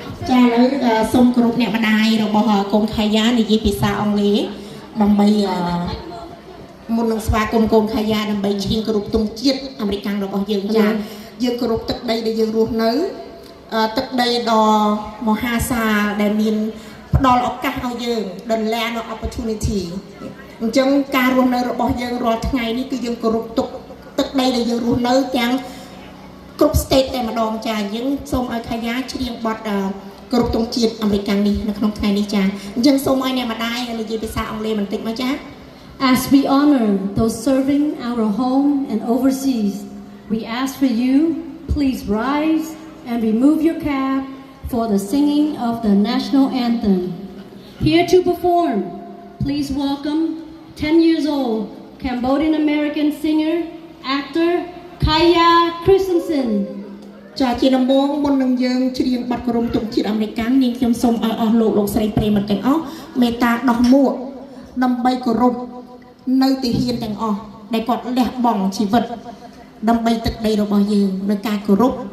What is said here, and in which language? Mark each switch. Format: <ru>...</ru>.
<km>ចាឥឡូវសូមគោរពអ្នកម្ដាយរបស់កូន Kaya និយាយភាសាអង់គ្លេសដើម្បីមុននឹងស្វាគមន៍កូន Kaya ដើម្បីឈៀងគោរពទង់ជាតិអាមេរិករបស់យើងចាយើងគោរពទឹកដីដែលយើងរស់នៅទឹកដីដ៏មហាសាលដែលមានផ្ដល់ឱកាសឲ្យយើង</km> <en>The land of opportunity</en> <km>អញ្ចឹងការរស់នៅរបស់យើងរាល់ថ្ងៃនេះគឺយើងគោរពទឹកដីដែលយើងរស់នៅទាំង គ្រប់ state តែម្ដងចាយើងសូមឲ្យ Kaya ច្រៀងបទគោរពទង់ជាតិអាមេរិកនេះនៅក្នុងថ្ងៃនេះចាអញ្ចឹងសូមឲ្យអ្នកម្ដាយនិយាយភាសាអង់គ្លេសបន្តិចមកចា</km> <en>As we honor those serving our home and overseas, we ask for you, please rise and remove your cap for the singing of the national anthem. Here to perform, please welcome 10 years old Cambodian American singer, actor Kaya Christensen</en> <km>ចាជាដំបូងមុននឹងយើងច្រៀងបទគោរពទង់ជាតិអាមេរិកនាងខ្ញុំសូមឲ្យអស់លោកស្រីប្រិយមិត្តទាំងអស់មេត្តាដោះមួកដើម្បីគោរពនៅទាហានទាំងអស់ដែលគាត់លះបង់ជីវិតដើម្បីទឹកដីរបស់យើងនៅការគោរព</km>